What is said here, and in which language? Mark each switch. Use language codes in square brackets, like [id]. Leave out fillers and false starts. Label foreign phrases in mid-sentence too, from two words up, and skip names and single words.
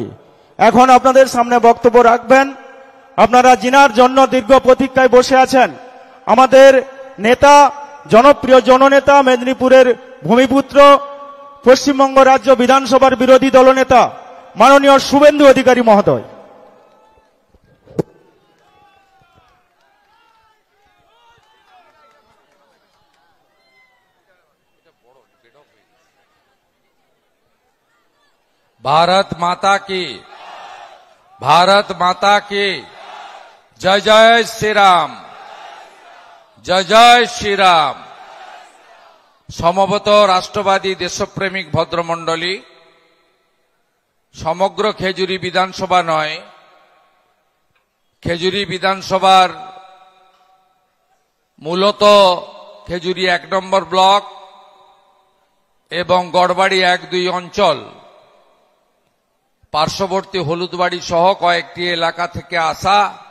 [bn] এখন আপনাদের সামনে বক্তব্য রাখবেন আপনারা যিনার জন্য দীর্ঘ প্রতীক্ষায় বসে আছেন, আমাদের নেতা, জনপ্রিয় জননেতা, মেদিনীপুরের ভূমিপুত্র, পশ্চিমবঙ্গ রাজ্য বিধানসভার বিরোধী দলনেতা মাননীয় শুভেন্দু অধিকারী মহোদয়। [hi] भारत माता की, भारत माता की जय जय श्री राम, जय जय श्री राम। [bn] সমবেত রাষ্ট্রবাদী দেশপ্রেমিক ভদ্রমণ্ডলী, সমগ্র খেজুরি বিধানসভা নয়, খেজুরি বিধানসভার মূলত খেজুরি 1 নম্বর ব্লক এবং গড়বাড়ি 1-2 অঞ্চল, পার্শ্ববর্তী হলুদবাড়ি সহ কয়েকটি এলাকা থেকে আসা